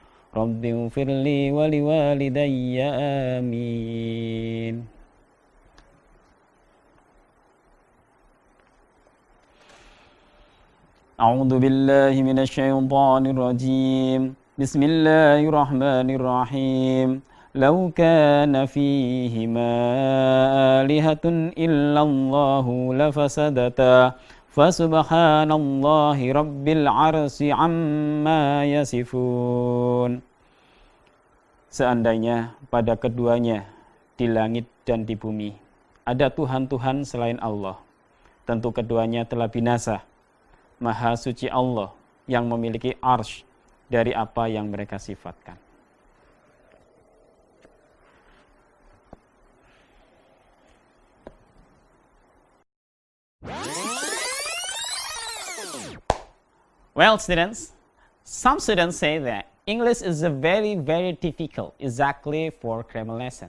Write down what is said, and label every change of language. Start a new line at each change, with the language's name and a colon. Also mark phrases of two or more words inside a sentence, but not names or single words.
Arabic: رب اغفر لي ولوالدي آمين. أعوذ بالله من الشيطان الرجيم. Bismillahirrahmanirrahim. لو كان فيهما آلهة إلا الله لفسدتا فسبحان الله رب العرش عما يصفون.
Indonesian: Seandainya pada keduanya di langit dan di bumi ada Tuhan-Tuhan selain Allah, tentu keduanya telah binasa. Maha suci Allah yang memiliki arsy dari apa yang mereka sifatkan.
English: Well, students, some students say that English is a very difficult exactly for grammar lesson.